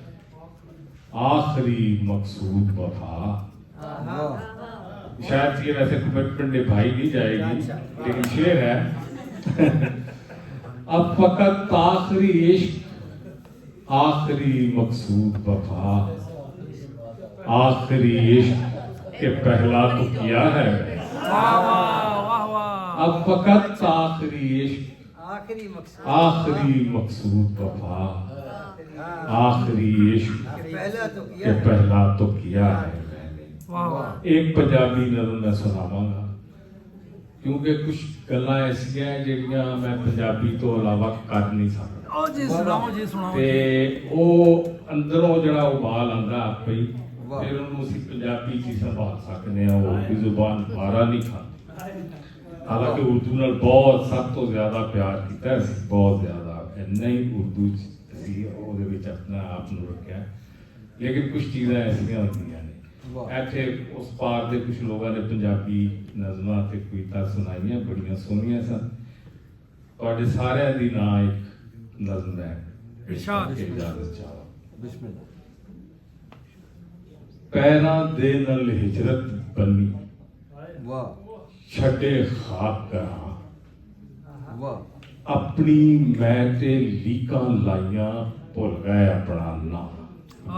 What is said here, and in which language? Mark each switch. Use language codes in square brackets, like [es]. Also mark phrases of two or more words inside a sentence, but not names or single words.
[ur] آخری مقصود وفا شاید یہ ویسے کمٹمنٹ نبھائی نہیں جائے گی لیکن شعر ہے اب فقط آخری عشق آخری مقصود وفا آخری عشق کے پہلا تو کیا ہے واہ واہ واہ واہ اب فقط آخری عشق آخری مقصد آخری مقصود وفا آخری عشق پہلا تو के किया پہلا تو کیا ہے میں نے. واہ واہ [pa] ਇੱਕ ਪੰਜਾਬੀ ਨਜ਼ਮ ਮੈਂ ਸੁਣਾਵਾਂਗਾ ਕਿਉਂਕਿ ਕੁਝ ਗੱਲਾਂ ਐਸੀਆਂ ਹੈਂ ਜਿਹੜੀਆਂ ਮੈਂ ਪੰਜਾਬੀ ਤੋਂ ਇਲਾਵਾ ਕਰ ਨਹੀਂ ਸਕਦਾ ਓ ਜੀ ਸੁਣਾਓ ਜੀ ਸੁਣਾਓ ਤੇ जी। ਉਹ ਅੰਦਰੋਂ ਜਿਹੜਾ ਉਬਾਲ ਆਂਦਾ ਆਪੇ ਹੀ ਵਾਹ। ਫਿਰ ਉਹਨੂੰ ਅਸੀਂ ਪੰਜਾਬੀ ਚ ਹੀ ਸੰਭਾਲ ਸਕਦੇ ਹਾਂ ਉਹ ਕੋਈ ਜ਼ੁਬਾਨ ਮਾਰਾ ਨਹੀਂ ਖਾਂਦੀ ਹਾਲਾਂਕਿ ਉਰਦੂ ਨਾਲ ਬਹੁਤ ਸਭ ਤੋਂ ਜ਼ਿਆਦਾ ਪਿਆਰ ਕੀਤਾ ਅਸੀਂ ਬਹੁਤ ਜ਼ਿਆਦਾ ਇੰਨਾ ਹੀ ਉਰਦੂ ਚ ਅਸੀਂ ਉਹਦੇ ਵਿੱਚ ਆਪਣਾ ਆਪ ਨੂੰ ਰੱਖਿਆ ਲੇਕਿਨ ਕੁਝ ਚੀਜ਼ਾਂ ਐਸੀਆਂ ਹੁੰਦੀਆਂ ਨੇ ਇੱਥੇ ਉਸ ਪਾਰ ਦੇ ਕੁਝ ਲੋਕਾਂ ਨੇ ਪੰਜਾਬੀ ਨਜ਼ਮਾਂ ਤੇ ਕਵਿਤਾ ਸੁਣਾਈਆਂ ਬੜੀਆਂ ਸੋਹਣੀਆਂ ਸਨ ਤੁਹਾਡੇ ਸਾਰਿਆਂ ਦੀ ਨਾਂ ਇੱਕ ਨਜ਼ਮ ਹੈ ਇਰਸ਼ਾਦ। ਇਜਾਜ਼ਤ ਚਾਹੋ बिस्मिल्लाह ਪੈਰਾਂ ਦੇ ਨਲ ਹਿਜਰਤ ਬਣੀ वाह ਛੜੇ ਖ਼ਾਕ ਕਰਾ वाह ਅਪਣੀ ਮੈਂ ਤੇ ਲੀਕਾਂ ਲਾਈਆਂ ਭੁੱਲ ਗਏ ਅਪਣਾ ਨਾਮ